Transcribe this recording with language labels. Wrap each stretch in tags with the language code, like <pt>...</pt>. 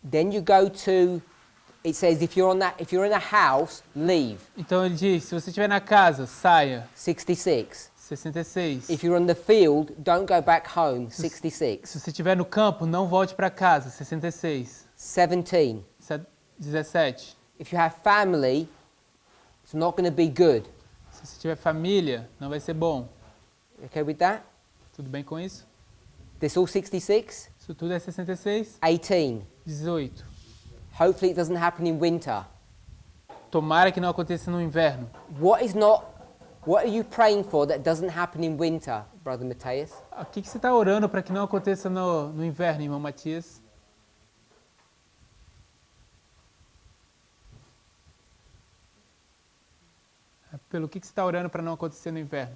<en>Then you go to, it says if you're in a house, leave.</en> <pt>Então, ele diz, se você estiver na casa, saia. 66. 66.</pt> <en>If you're on the field, don't go back home. 66.</en> <pt>Se você estiver no campo, não volte para casa. 66. 17. 17.</pt> <en>If you have family, it's not going to be good.</en> <pt>Se você tiver família, não vai ser bom.</pt> <en>Okay with that?</en> <pt>Tudo bem com isso?</pt> <en>This all 66?</en> <pt>Isso tudo é 66. 18. 18.</pt> <en>Hopefully it doesn't happen in winter.</en> <pt>Tomara que não aconteça no inverno.</pt> <en>What are you praying for that doesn't happen in winter, Brother Matthias?</en> <pt>O que você está orando para que não aconteça no inverno, irmão Matias? Pelo que você está orando para não acontecer no inverno?</pt>